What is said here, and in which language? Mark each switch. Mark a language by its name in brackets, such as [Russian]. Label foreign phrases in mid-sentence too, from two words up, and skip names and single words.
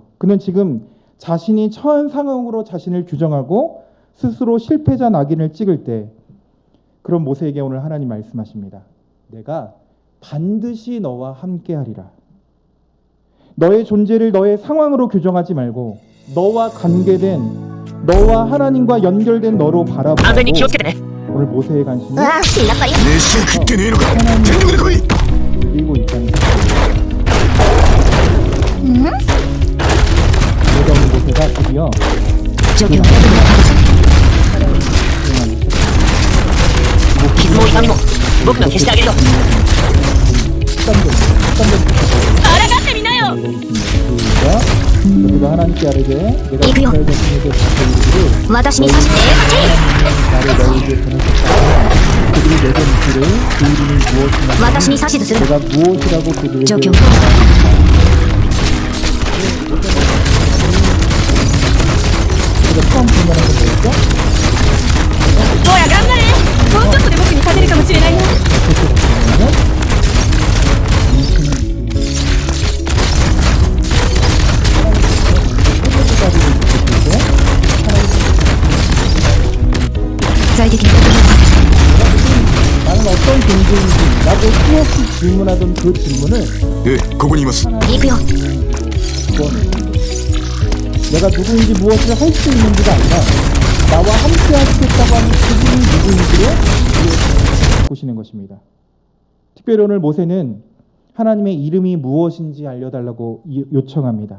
[Korean] 그는 지금 자신이 처한 상황으로 자신을 규정하고 스스로 실패자 낙인을 찍을 때, 그런 모세에게 오늘 하나님 말씀하십니다. 내가 반드시 너와 함께하리라. 너의 존재를 너의 상황으로 규정하지 말고 너와 관계된, 너와 하나님과 연결된 너로 [Japanese] 安全に気をつけ [Korean] 바라보고 [Japanese] てね [Korean] 오늘 모세의 관심이 [Japanese] うわ死んだかよ。飯を食ってねえのか全力で来い [Korean] 울리고 있다는 사실입니다. [Japanese] うん？ [Korean] 그러다 오늘 모세가 드디어 [Japanese] 状況は特に悪くない。傷も痛みも僕が消してあげるよ抗ってみなよ [Korean] 그가 하나님께 아뢰되 내가 이구요. 이스라엘 자손에게 받은 [Japanese] 私に刺して [Korean] 나를 너희에게 보내셨다면 그들이 내게 묻기를 그 이름이 무엇이냐 [Japanese] 私に指図するな。 [Korean] 내가 무엇이라고 그들에게 [Japanese] 状況。 [Korean] 우리가 처음 질문한 건 뭐였죠? [Japanese] おや頑張れ。もうちょっとで僕に勝てるかもしれないよ。具体的なことが [Korean] 나는 어떤 존재인지 라고 수없이 질문하던 그 질문을 [Japanese] ええここにいます行くよ。 [Korean] 내가 누구인지 무엇을 할 수 있는지가 아니라 나와 함께 하시겠다고 하는 그분이 누구인지를 보시는 것입니다. 특별히 오늘 모세는 하나님의 이름이 무엇인지 알려달라고 요청합니다.